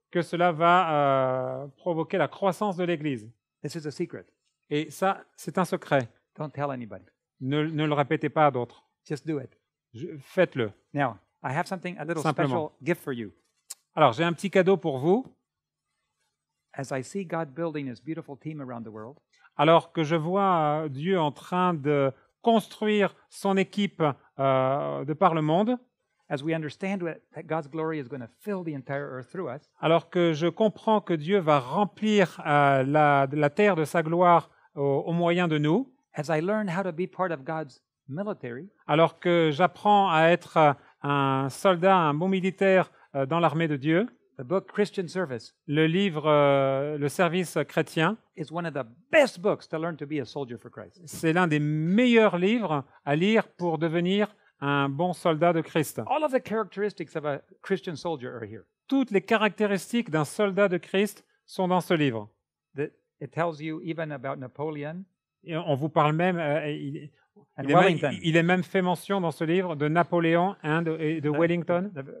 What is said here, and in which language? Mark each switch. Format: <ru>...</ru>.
<fr>que cela va provoquer la croissance de l'Église.</fr> <en>This is a secret.</en> <fr>Et ça, c'est un secret.</fr> <en>Don't tell anybody.</en> <fr>Ne le répétez pas à d'autres.</fr> <en>Just do it.</en> <fr>Faites-le.</fr> <en>Now, I have a little</en> <fr>Simplement.</fr> <en>special gift for you.</en> <fr>Alors, j'ai un petit cadeau pour vous.</fr> <en>As I see God building His beautiful team around the world,</en> <fr>Alors que je vois Dieu en train de construire son équipe de par le monde,</fr> <en>as we understand that God's glory is going to fill the entire earth through us,</en> <fr>alors que je comprends que Dieu va remplir la terre de sa gloire au moyen de nous,</fr> <en>as I learn how to be part of God's military,</en> <fr>alors que j'apprends à être un soldat, un bon militaire dans l'armée de Dieu,</fr> <en>the book Christian Service</en> <fr>le livre Le service chrétien,</fr> <en>is one of the best books to learn to be a soldier for Christ.</en> <fr>c'est l'un des meilleurs livres à lire pour devenir un bon soldat de Christ.</fr> <en>All of the characteristics of a Christian soldier are here.</en> <fr>Toutes les caractéristiques d'un soldat de Christ sont dans ce livre.</fr> <en>It tells you even about Napoleon</en> <fr>Et on vous parle même,</fr> <en>and Wellington.</en> <fr>il est même fait mention dans ce livre de Napoléon et de Wellington.</fr>